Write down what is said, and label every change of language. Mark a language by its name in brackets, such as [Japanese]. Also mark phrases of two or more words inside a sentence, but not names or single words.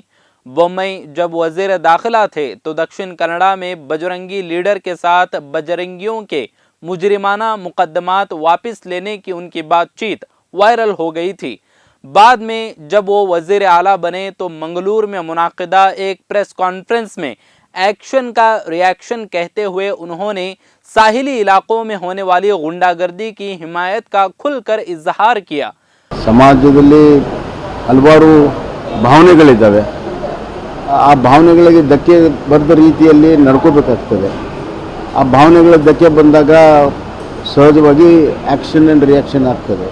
[Urdu] بومئی جب وزیر داخلہ تھے تو دکشن کنڑ میں بجرنگی لیڈر کے ساتھ بجرنگیوں کے مجرمانہ مقدمات واپس لینے کی ان کی بات چیت وائرل ہو گئی تھی. بعد میں جب وہ وزیر اعلیٰ بنے تو منگلور میں منعقدہ ایک [English] press conference [Urdu] میں ایکشن کا ری ایکشن کہتے ہوئے انہوں نے ساحلی علاقوں میں ہونے والی غنڈہ گردی کی حمایت کا کھل کر اظہار کیا. [Kannada] ಸಮಾಜದಲ್ಲಿ ಹಲವಾರು ಭಾವನೆಗಳಿದ್ದಾವೆ। ಆ ಭಾವನೆಗಳಿಗೆ ಧಕ್ಕೆ ಬರದ ರೀತಿಯಲ್ಲಿ ನಡ್ಕೋಬೇಕಾಗ್ತದೆ। ಆ ಭಾವನೆಗಳ ಧಕ್ಕೆ ಬಂದಾಗ ಸಹಜವಾಗಿ [English] action and reaction [Kannada] ಆಗ್ತದೆ।